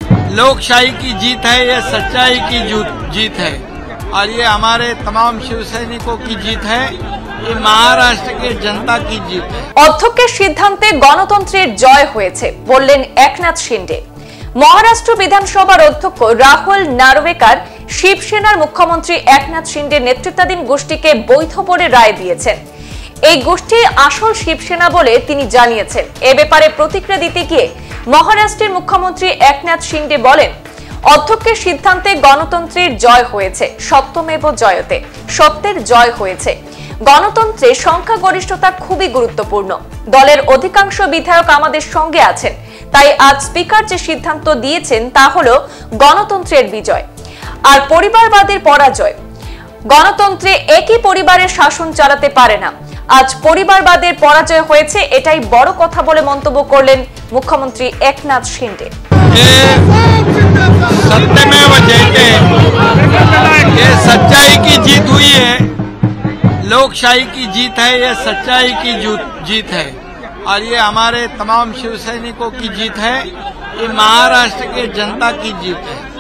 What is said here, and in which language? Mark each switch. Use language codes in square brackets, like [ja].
[hi] लोकशाही की जीत है, ये सच्चाई की जीत है और ये हमारे तमाम शिवसैनिकों की जीत है, ये महाराष्ट्र के जनता की जीत है। [bn] অধ্যক্ষের সিদ্ধান্তে গণতন্ত্রের জয় হয়েছে বললেন একনাথ শিন্ডে। মহারাষ্ট্র বিধানসভার অধ্যক্ষ রাহুল নারওয়েকার শিবসেনার মুখ্যমন্ত্রী একনাথ শিন্ডের নেতৃত্বাধীন গোষ্ঠীকে বৈধ বলে রায় দিয়েছেন। এই গোষ্ঠী আসল শিবসেনা বলে তিনি জানিয়েছেন। এ ব্যাপারে প্রতিক্রিয়া দিতে গিয়ে মহারাষ্ট্রের মুখ্যমন্ত্রী একনাথ শিন্ডে বলেন, অধ্যক্ষের সিদ্ধান্তে গণতন্ত্রের জয় হয়েছে, সত্যমেব জয়তে, সত্যের জয় হয়েছে। গণতন্ত্রে সংখ্যাগরিষ্ঠতা খুবই গুরুত্বপূর্ণ। দলের অধিকাংশ বিধায়ক আমাদের সঙ্গে আছেন, তাই আজ স্পিকার যে সিদ্ধান্ত দিয়েছেন তা হলো গণতন্ত্রের বিজয় আর পরিবারবাদের পরাজয়। গণতন্ত্রে একই পরিবারের শাসন চালাতে পারে না। আজ পরিবারবাদের পরাজয় হয়েছে, এটাই বড় কথা বলে মন্তব্য করলেন মুখ্যমন্ত্রী একনাথ শিন্ডে। [hi] सत्यमेव जयते, ये सच्चाई की जीत हुई है, लोकशाही की जीत है, ये सच्चाई की जीत है और ये हमारे तमाम शिवसैनिकों की जीत है, ये महाराष्ट्र के जनता की जीत है।